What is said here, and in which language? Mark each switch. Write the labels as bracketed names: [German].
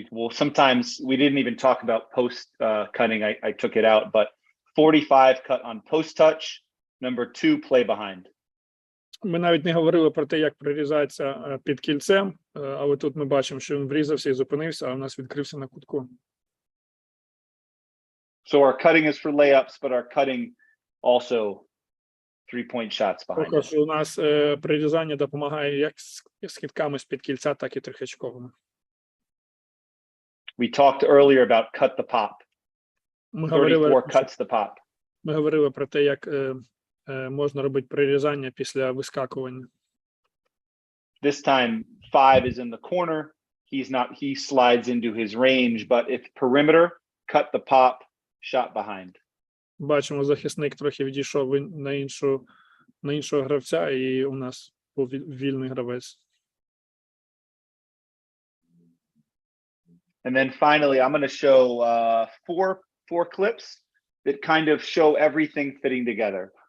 [English] Sometimes we didn't even talk about post cutting. I took it out, but 45 cut on post touch. Number 2, play behind. [Ukrainian] Ми навіть не говорили про те, як прирізається під кільцем, але тут ми бачимо, що він врізався і зупинився, а у нас відкрився на кутку. [English] So our cutting is for layups, but our cutting also 3-point shots behind. [Ukrainian] Також у нас прирізання допомагає як з кидками з-під кільця, так і трьохочковими. [English] We talked earlier about cut the pop. 34 cuts the pop. [Ukrainian] Ми говорили про те, як можна робити прирізання після вискакування. [English] This time 5 is in the corner. He slides into his range, but if perimeter, cut the pop, shot behind. [Ukrainian] Бачимо, захисник трохи відійшов на іншого гравця, і у нас був вільний гравець. [English] And then finally, I'm going to show four clips that kind of show everything fitting together.